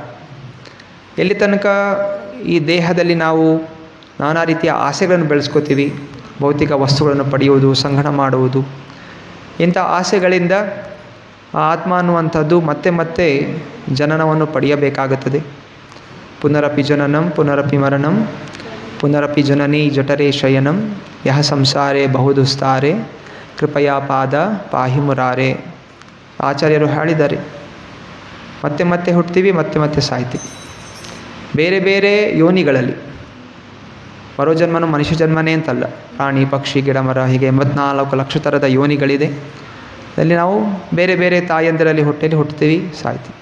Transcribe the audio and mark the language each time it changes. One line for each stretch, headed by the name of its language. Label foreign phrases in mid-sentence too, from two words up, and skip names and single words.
Kannada: ಎಲ್ಲಿ ತನಕ ಈ ದೇಹದಲ್ಲಿ ನಾವು ನಾನಾ ರೀತಿಯ ಆಸೆಗಳನ್ನು ಬೆಳೆಸ್ಕೋತೀವಿ, ಭೌತಿಕ ವಸ್ತುಗಳನ್ನು ಪಡೆಯುವುದು, ಸಂಗ್ರಹ ಮಾಡುವುದು, ಇಂಥ ಆಸೆಗಳಿಂದ ಆತ್ಮ ಅನ್ನುವಂಥದ್ದು ಮತ್ತೆ ಮತ್ತೆ ಜನನವನ್ನು ಪಡೆಯಬೇಕಾಗುತ್ತದೆ.
Sanskrit: ಪುನರಪಿ ಜನನಂ ಪುನರಪಿ ಮರಣಂ ಪುನರಪಿ ಜನನಿ ಜಠರೇ ಶಯನಂ ಯಹ ಸಂಸಾರೇ ಬಹುದುಸ್ತಾರೆ ಕೃಪಯಾ ಪಾದ ಪಾಹಿ ಮುರಾರೆ.
Kannada: ಆಚಾರ್ಯರು ಹೇಳಿದ್ದಾರೆ, ಮತ್ತೆ ಮತ್ತೆ ಹುಟ್ತೀವಿ, ಮತ್ತೆ ಮತ್ತೆ ಸಾಯ್ತೀವಿ. ಬೇರೆ ಬೇರೆ ಯೋನಿಗಳಲ್ಲಿ ಬರೋ ಜನ್ಮನೂ ಮನುಷ್ಯ ಜನ್ಮನೇ ಅಂತಲ್ಲ, ಪ್ರಾಣಿ ಪಕ್ಷಿ ಗಿಡ ಮರ ಹೀಗೆ 84 ಲಕ್ಷ ಥರದ ಯೋನಿಗಳಿದೆ. ಅಲ್ಲಿ ನಾವು ಬೇರೆ ಬೇರೆ ತಾಯಂದಿರಲ್ಲಿ ಹೊಟ್ಟೆಯಲ್ಲಿ ಹುಟ್ತೀವಿ, ಸಾಯ್ತೀವಿ.